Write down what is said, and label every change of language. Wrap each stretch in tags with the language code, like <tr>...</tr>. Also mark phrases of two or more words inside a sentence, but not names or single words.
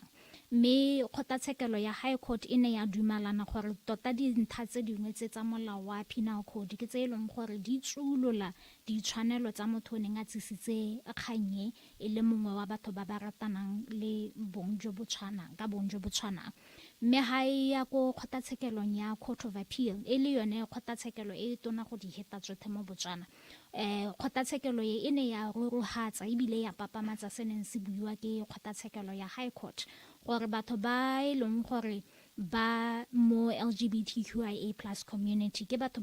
<tn>mme kgotlatshekelo ya</tn> <en>high court</en> <tn>e ne ya dumalana gore tota dintlha tse dingwe tse tsa molao wa</tn> <en>penal code</en> <tn>ke tse e leng gore di tsolola ditshwanelo tsa motho o neng a tsisitse kganye e le mongwe wa batho ba ba ratanang le bong jo bo tshwanang ka bong jo bo tshwanang mme ha e ya ko kgotlatshekelong ya</tn> <en>court of appeal</en> <tn>e le yone kgotlatshekelo e tona go di heta tsotlhe mo Botswana kgotlatshekelo e ne ya ruruhatsa ebile ya papamatsa se neng se buiwa ke kgotlatshekelo ya</tn> <en>high court</en> <tn>gore batho ba e leng gore ba mo</tn> <en>LGBTQIA+ community</en> <tn>ke batho</tn>